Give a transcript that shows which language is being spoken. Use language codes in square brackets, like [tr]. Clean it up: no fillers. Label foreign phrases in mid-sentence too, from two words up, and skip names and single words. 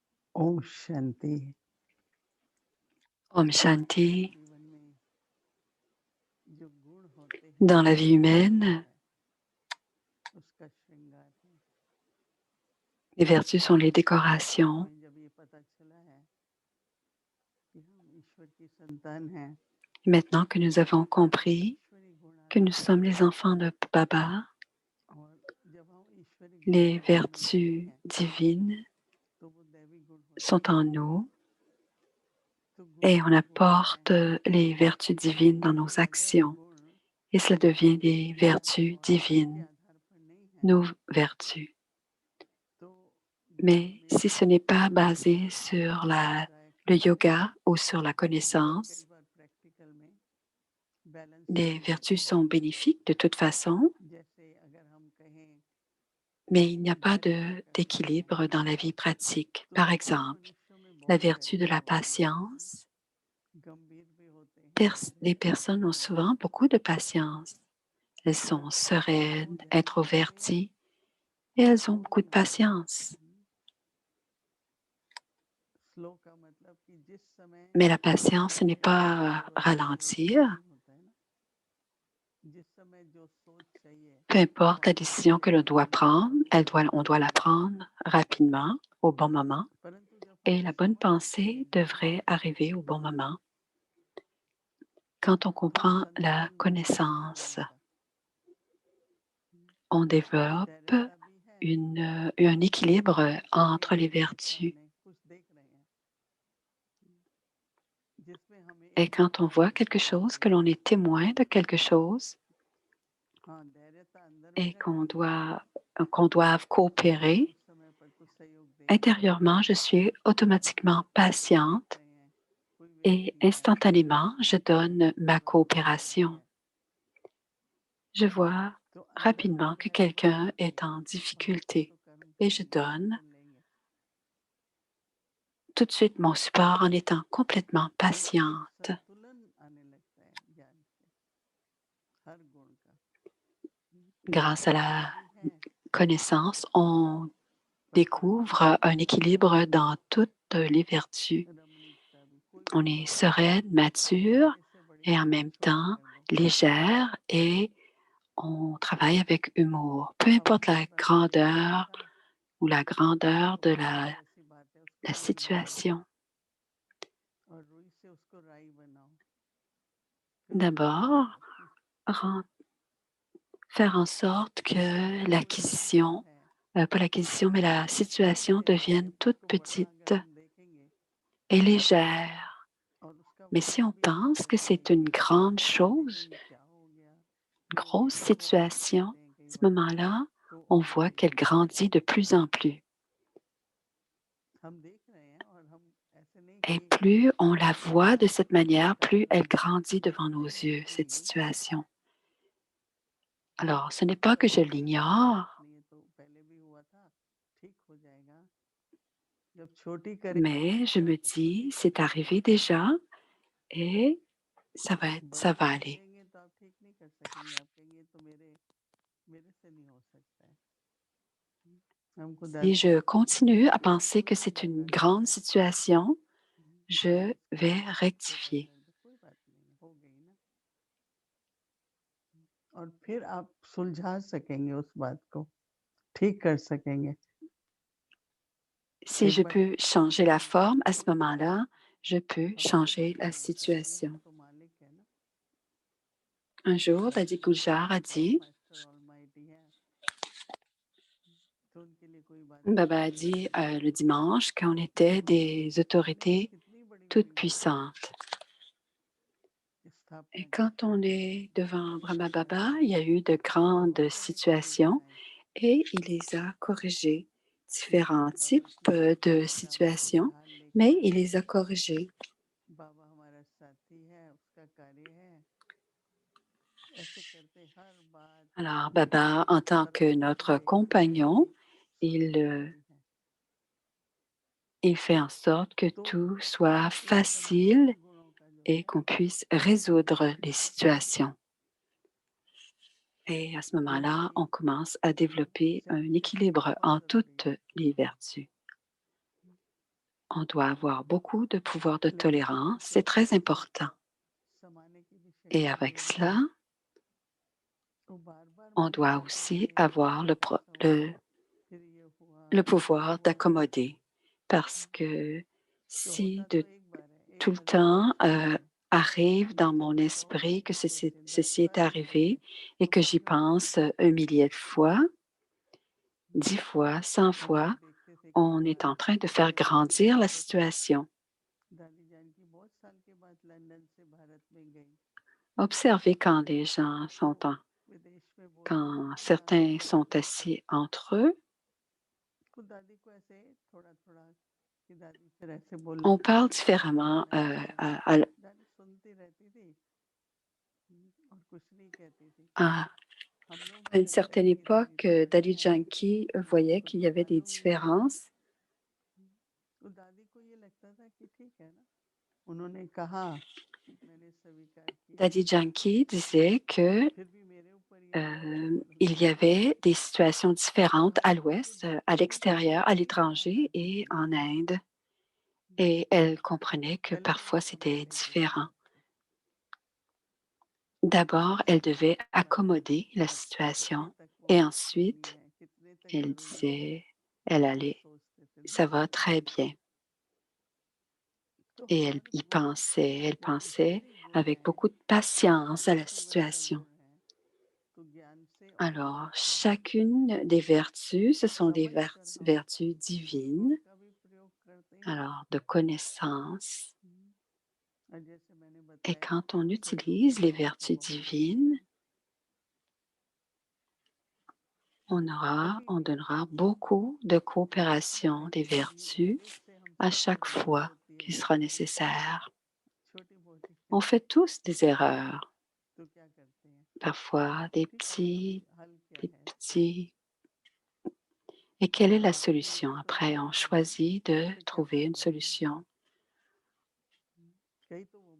[hi] ओम शांति। Om Shanti. जीवन में जो गुण होते हैं [fr] Dans la vie [hi] वो [fr] humaine, [hi] उसका श्रृंगार है। [fr] les vertus sont les décorations. [hi] हमें जब ये पता चला है कि हम ईश्वर की संतान हैं [fr] Et maintenant que nous avons [hi] तो [fr] compris [hi] ईश्वरी गुण [fr] que [hi] आते [fr] nous [hi] हैं [fr] sommes les enfants de Baba, [hi] और जब हम ईश्वरी गुणों [fr] les [hi] को अपनाते [fr] vertus [hi] हैं [fr] divines [hi] तो वो दैवी गुण हो [fr] sont [hi] जाते [fr] en [hi] हैं। [fr] nous [hi] तो [fr] et [hi] गुणों [fr] on [hi] का होना है [fr] apporte les vertus divines dans nos [hi] और अगर [fr] actions [hi] गुण [fr] et cela devient des vertus [hi] वासना के [fr] divines, [hi] आधार पर नहीं है [fr] nos vertus. [hi] तो गुणों [fr] Mais [hi] में [fr] si ce n'est pas basé [hi] वो [fr] sur [hi] आनंददायक [fr] le [hi] होते हैं [fr] yoga ou sur la [hi] और कई [fr] connaissance, [hi] बार प्रैक्टिकल में बैलेंस [fr] les [hi] नहीं होते [fr] vertus [hi] हैं। [fr] sont bénéfiques de toute façon, [hi] जैसे अगर हम कहें [fr] mais il [hi] कि [fr] n'y a pas [hi] धैर्य का करना है [fr] d'équilibre dans la vie pratique. [hi] तो [fr] Par [hi] कुछ [fr] exemple, [hi] मनुष्यों में [fr] la [hi] बहुत [fr] vertu de [hi] धैर्यता [fr] la [hi] होती है, [fr] patience. [hi] गंभीर भी होते हैं और [fr] Les [hi] धैर्य भी [fr] personnes ont [hi] होते हैं। [fr] souvent beaucoup de patience. Elles [hi] पर [fr] sont [hi] वो [fr] sereines, [hi] धैर्यता में [fr] introverties et elles ont [hi] स्लो [fr] beaucoup [hi] भी [fr] de [hi] ना हो। [fr] patience. [hi] स्लो का मतलब कि जिस समय [fr] Mais la patience, ce n'est [hi] हमें [fr] pas ralentir. [hi] नहीं होता है ना, जिस समय जो सोच चाहिए [fr] Peu importe la [hi] राइट [fr] décision que l'on [hi] टाइम [fr] doit [hi] पे [fr] prendre, on doit la [hi] तब [fr] prendre rapidement, au bon moment, [hi] परंतु जब हम [fr] et la bonne [hi] समझ लेते [fr] pensée [hi] हैं [fr] devrait arriver au bon moment. Quand on [hi] तो [fr] comprend la [hi] संतुलन बनता है [fr] connaissance, [hi] जीवन का। [fr] on développe [hi] धैर्यता भी है [fr] un équilibre [hi] लेकिन [fr] entre les [hi] उसके [fr] vertus. [hi] सामने कुछ देख रहे हैं जिसमें हमें [fr] Et [hi] एक [fr] quand on voit quelque [hi] आवश्यकता [fr] chose, [hi] होती [fr] que [hi] है। [fr] l'on est témoin de quelque chose [hi] हाँ धैर्यता अंदर में [fr] et [hi] रहती है [fr] qu'on doive [hi] और [fr] coopérer, [hi] उस समय पर कुछ सहयोग देना पड़ता है। [fr] intérieurement, je suis automatiquement [hi] हम देख [fr] patiente [hi] रहे हैं कोई [fr] et [hi] व्यक्ति है [fr] instantanément, je donne ma [hi] जो परेशान [fr] coopération. [hi] है [fr] Je vois [hi] तो अंदर में [fr] rapidement que [hi] क्या है [fr] quelqu'un [hi] कि [fr] est en [hi] हम इसको [fr] difficulté [hi] तो कर्म [fr] et je [hi] करेंगे [fr] donne [hi] सुन लेंगे [fr] tout de suite mon support en étant complètement [hi] तो एक [fr] patiente. [hi] संतुलन आने लगता है ज्ञान से हर गुण का। [fr] Grâce à [hi] धैर्यता [fr] la [hi] भी है [fr] connaissance, on [hi] पर साथ में [fr] découvre un équilibre dans toutes les vertus. [hi] रमणीकता भी कोई [fr] On [hi] कोई [fr] est [hi] बात [fr] sereine, mature [hi] ऐसे [fr] et [hi] बढ़िया [fr] en [hi] है [fr] même [hi] छोटी [fr] temps [hi] कर दो [fr] légère et on travaille avec humour. Peu [hi] अब [fr] importe [hi] जिस [fr] la [hi] बात को बताया [fr] grandeur [hi] था [fr] ou la grandeur [hi] तो [fr] de [hi] बहुत सी ऐसी बात है उसको [fr] la [hi] रुई बनाओ [fr] situation. [hi] और रुई से उसको राई बनाओ फिर उसको [fr] D'abord, [hi] पकाओ। [fr] faire en sorte que [hi] तो वो एक भाव [fr] l'acquisition, [hi] है [fr] pas l'acquisition, mais la situation [hi] छोटे से [fr] devienne toute [hi] उसको बड़ा [fr] petite [hi] अगर हम देखेंगे [fr] et légère. [hi] और उसका [fr] Mais si [hi] वजन [fr] on [hi] भी हम [fr] pense que c'est [hi] देखेंगे [fr] une grande [hi] तो [fr] chose, [hi] देखेंगे क्या हो गया [fr] une [hi] तो [fr] grosse [hi] ये जो हम [fr] situation, [hi] कहते हैं [fr] à [hi] कई [fr] ce [hi] बार [fr] moment-là, [hi] तो [fr] on voit qu'elle grandit de plus en plus. [hi] हम देख रहे हैं और हम ऐसे नहीं [fr] Et [hi] कि [fr] plus on la voit de cette manière, plus [hi] अगर [fr] elle [hi] हम [fr] grandit devant nos [hi] नहीं [fr] yeux, cette [hi] देखेंगे [fr] situation. [hi] तो [fr] Alors, ce n'est pas [hi] अच्छा [fr] que je [hi] लगेगा कोई बात [fr] l'ignore, [hi] नहीं है तो पहले भी हुआ था ठीक हो जाएगा जब छोटी करेंगे [fr] mais je me [hi] तो खुद ही [fr] dis, [hi] ठीक [fr] c'est [hi] हो [fr] arrivé [hi] जाएगा। [fr] déjà et ça [hi] बड़ा [fr] va [hi] कर [fr] aller. [hi] देंगे तो आप ठीक नहीं कर सकेंगे आप कहेंगे "ये तो मेरे मेरे से नहीं हो सकता है हमको [fr] Si [hi] दादा [fr] je [hi] ने सिखाया [fr] continue [hi] था [fr] à penser que [hi] कोई नहीं [fr] c'est une [hi] दादा ने [fr] grande [hi] बताया [fr] situation, [hi] आप [fr] je [hi] इसको [fr] vais [hi] छोटा [fr] rectifier. [hi] कर दो कोई बात नहीं हो गई ना और फिर आप सुलझा सकेंगे उस बात को ठीक कर सकेंगे [fr] Si [hi] एक [fr] je [hi] बार [fr] peux changer la forme, à ce moment-là, je peux [hi] आपको [fr] changer la [hi] गुलजार बताया ये हम [fr] situation. [hi] तो मालिक है ना [fr] Un jour, Daddy Guljar a dit, [en] master almighty [hi] है तो उनके लिए कोई बात बड़ी [fr] Baba a [hi] नहीं [fr] dit [hi] होती [fr] le dimanche qu'on était des [hi] हमने तो [fr] autorités [hi] कितनी बड़ी [fr] toutes [hi] बड़ी बातें [fr] puissantes. Et [hi] स्थापना की [fr] quand on est devant Brahma Baba, il y a [hi] आध्यात्मिक [fr] eu de grandes [hi] बहुत बड़े कार्य [fr] situations [hi] बनाए [fr] et il les a corrigées, différents [hi] जैसे [fr] types [hi] बाबा की [fr] de [hi] परीक्षा में [fr] situations, [hi] ढाल [fr] mais [hi] लेकर [fr] il les a corrigées. [hi] बाबा हमारा साथी है उसका कार्य है ऐसे करते हर बात [fr] Alors, Baba, en tant que [hi] सरल [fr] notre [hi] ढंग [fr] compagnon, [hi] से [fr] il, [hi] सुलझ जाती है [fr] il fait en sorte que [hi] तो [fr] tout soit [hi] इन [fr] facile [hi] संपूर्ण गुणों का जो [fr] et [hi] है [fr] qu'on puisse résoudre les situations. Et à ce [hi] तो [fr] moment-là, [hi] वही [fr] on commence à développer un [en] self check [fr] équilibre [hi] बहुत [fr] en [hi] जरूरी [fr] toutes [hi] है [fr] les vertus. On doit avoir beaucoup de pouvoir de [hi] लेकिन [fr] tolérance, [hi] उसको [fr] c'est très [hi] फिर भी [fr] important. [hi] समाने की भी [fr] Et [hi] शक्ति [fr] avec [hi] चाहिए। [fr] cela, [hi] तो बार-बार [fr] on [hi] मुझे [fr] doit [hi] लगता था [fr] aussi [hi] कि [fr] avoir [hi] आज ऐसा हुआ, फिर ये [fr] le [hi] हुआ, फिर वो [fr] pouvoir [hi] हुआ। [fr] d'accommoder. Parce que [hi] तो [fr] si [hi] होता [fr] de [hi] तो एक बार है, [fr] tout [hi] एक [fr] le [hi] बार की [fr] temps [hi] परिस्थिति है। [fr] arrive dans [hi] मैं [fr] mon [hi] कभी 100 [fr] esprit [hi] बार [fr] que [hi] नहीं सोची, 10 [fr] ceci est [hi] बार नहीं [fr] arrivé [hi] सोची, [fr] et [hi] तो [fr] que [hi] फिर [fr] j'y [hi] मैं बोलती [fr] pense un millier de fois, 10 [hi] हूँ। [fr] fois, 100 [hi] हम लोग [fr] fois, [hi] देखते थे कि [fr] on est [hi] हमारे [fr] en train de faire [hi] दादी जानकी [fr] grandir la [hi] बहुत [fr] situation. [hi] दादी जानकी बहुत साल के बाद लंदन से भारत में गई, [fr] Observez quand les gens [hi] तो [fr] sont en, [hi] विदेश में बोलती थी [fr] quand [hi] कि [fr] certains [hi] दादी [fr] sont assis entre eux, [hi] को दादी को ऐसे थोड़ा-थोड़ा कि दादी फिर ऐसे बोलने [fr] on [hi] लगी, [fr] parle [hi] फिर ऐसे [fr] différemment [hi] बोलने लगी दादी। [fr] à, [hi] दादी सुनती रहती थी और कुछ नहीं कहती थी। [fr] à- [hi] हम लोग [fr] à une [hi] लगता है [fr] certaine [hi] कि दादी [fr] époque. [hi] समझ [fr] Dali [hi] में आई, [fr] Janki [hi] दादी [fr] voyait [hi] को [fr] qu'il y [hi] तो [fr] avait des [hi] मालूम ही है। [fr] différences. [hi] तो दादी को ये लगता था कि ठीक है ना, उन्होंने कहा, मैंने स्वीकार किया, [fr] Dadi Janki disait que [hi] फिर भी मेरे ऊपर ये दोष [fr] il y [hi] उन्होंने [fr] avait des situations différentes [hi] और [fr] à [hi] हम लोग को [fr] l'ouest, à [hi] देखते ही [fr] l'extérieur, à [hi] देखते ही दरार [fr] l'étranger [hi] आ [fr] et [hi] जाती [fr] en [hi] थी। [fr] Inde. Et elle comprenait que [hi] पहले तो वो [fr] parfois [hi] समझ [fr] c'était [hi] लेती थी [fr] différent. [hi] बात को, [fr] D'abord, elle devait [hi] उसके बाद [fr] accommoder la [hi] अब कितने [fr] situation [hi] तक वो [fr] et [hi] करनी [fr] ensuite, [hi] है, कितने तक [fr] elle [hi] ज़रूरी है, [fr] disait, elle [hi] ये [fr] allait, [hi] सोचते थे [fr] ça [hi] दोनों [fr] va [hi] लोग। [fr] très bien. [hi] तो [fr] Et elle [hi] हर [fr] y [hi] गुण, जैसे [fr] pensait [hi] जितने गुण [fr] avec [hi] हैं, [fr] beaucoup de [hi] जैसे [fr] patience à la [hi] ईश्वर का [fr] situation. [hi] गुण है, तो ज्ञान से और [fr] Alors, [hi] समझ से है, [fr] chacune des vertus, ce sont des [hi] समझ कर हम [fr] vertus [hi] ईश्वर [fr] divines, [hi] का भी प्रयोग करते हैं। [fr] alors de connaissance. [hi] और जैसे मैंने [fr] Et [hi] बताया [fr] quand on utilise les [hi] परिपूर्णताओं का [fr] vertus [hi] बहुत [fr] divines, [hi] है। [fr] on [hi] कभी-कभी [fr] donnera beaucoup de coopération des [hi] कभी-कभी [fr] vertus [hi] जिससे [fr] à [hi] हमसे कोई [fr] chaque [hi] गलती [fr] fois [hi] होती है, [fr] qu'il sera nécessaire. [hi] छोटी-मोटी [fr] On fait tous des erreurs, [hi] तो क्या करते हैं? [fr] parfois [hi] ठीक है, तो हल क्या [fr] des [hi] है? [fr] petits. Et quelle est la [hi] आपके [fr] solution? [hi] लिए तो [fr] Après, on [hi] बहुत है, [fr] choisit de [hi] इससे क्या [fr] trouver une [hi] फ़ायदा है? [fr] solution. [hi] कई तो वो